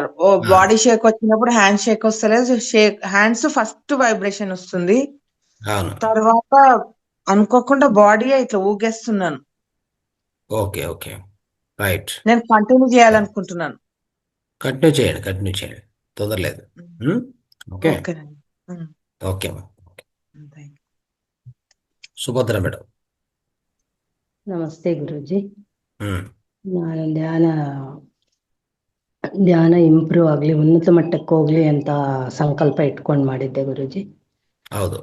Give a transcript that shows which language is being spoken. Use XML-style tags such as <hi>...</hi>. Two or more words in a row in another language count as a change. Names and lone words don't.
<en>body shake</en> <te>వచ్చినప్పుడు</te> <en>hand shake</en> <te>వస్తలేదు.</te> <en>hands first vibration</en> <te>వస్తుంది, తర్వాత అనుకోకుండా బాడీ ఇట్లా ఊగేస్తున్నాను.</te> <en>okay right.</en> <te>నేను కంటిన్యూ చేయాలనుకుంటున్నాను. కంటిన్యూ చేయండి, తొందరలేదు.</te> <en>okay okay.</en> <kn>ಸುಭದ್ರ ಮೇಡಮ್ ನಮಸ್ತೆ ಗುರುಜಿ. ನಾನು ಧ್ಯಾನ ಇಂಪ್ರೂವ್ ಆಗ್ಲಿ, ಉನ್ನತ ಮಟ್ಟಕ್ಕೆ ಹೋಗ್ಲಿ ಅಂತ ಸಂಕಲ್ಪ ಇಟ್ಕೊಂಡು ಮಾಡಿದ್ದೆ ಗುರುಜಿ. ಹೌದು.</kn>